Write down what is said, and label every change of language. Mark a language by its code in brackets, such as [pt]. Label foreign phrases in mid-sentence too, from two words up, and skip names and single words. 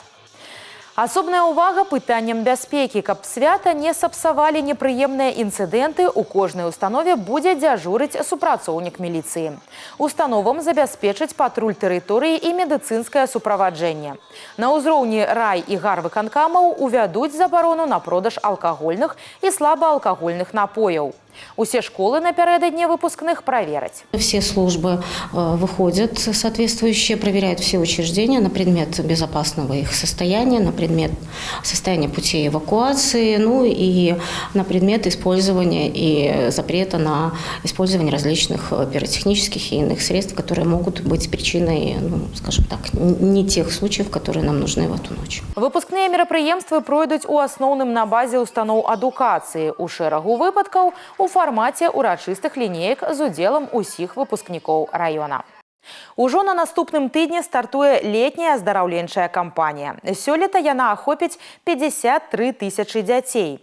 [be] Асобная ўвага пытанням бяспекі, каб свята не сапсавалі непрыемныя інцыдэнты, у кожнай установе будзе дзяжурыць супрацоўнік міліцыі. Установам забяспечыць патруль тэрыторыі і медыцынскае суправаджэнне. На ўзроўні рай і гарвыканкамаў увядуць забарону на продаж алкагольных і слабаалкагольных напояў. Усе школы напярэдадні выпускных проверять. [ru] Все службы выходят соответствующие, проверяют все учреждения на предмет безопасного их состояния, на предмет состояния путей эвакуации, ну и на предмет использования и запрета на использование различных пиротехнических и иных средств, которые могут быть причиной, скажем так, не тех случаев, которые нам нужны в эту ночь. [be] Выпускныя мерапрыемствы пройдуць у асноўным на базе устаноў адукацыі. У шэрагу выпадкаў у фармаце урачыстых лінеек з удзелам усіх выпускнікоў раёна. Ужо на наступным тыдні стартуе летняя аздараўленчая кампанія. Сёлета яна ахопіць 53 тысячы дзяцей.